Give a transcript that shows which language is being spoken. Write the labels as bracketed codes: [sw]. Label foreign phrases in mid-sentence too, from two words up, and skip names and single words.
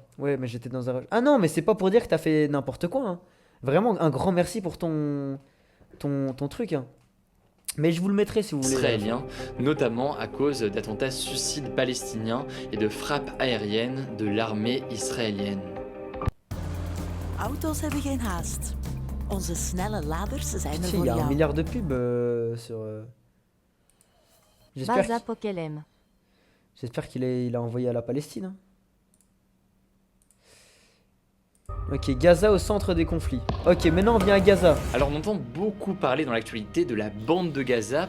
[fr] Ouais, mais j'étais dans un... Ah non, mais c'est pas pour dire que t'as fait n'importe quoi, hein. Vraiment, un grand merci pour ton truc, hein. Mais je vous le mettrai si vous voulez. Israéliens, notamment à cause d'attentats suicides palestiniens et de frappes aériennes de l'armée israélienne. [nl] Auto's hebben geen haast. Onze snelle laders zijn er [fr] Il [nl] voor [fr] y a un [nl] jou. [fr] milliard de pubs sur... J'espère Baza Pokelem. qu'il a envoyé à la Palestine, hein. Ok, Gaza au centre des conflits. Ok, maintenant on vient à Gaza. Alors on entend beaucoup parler dans l'actualité de la bande de Gaza.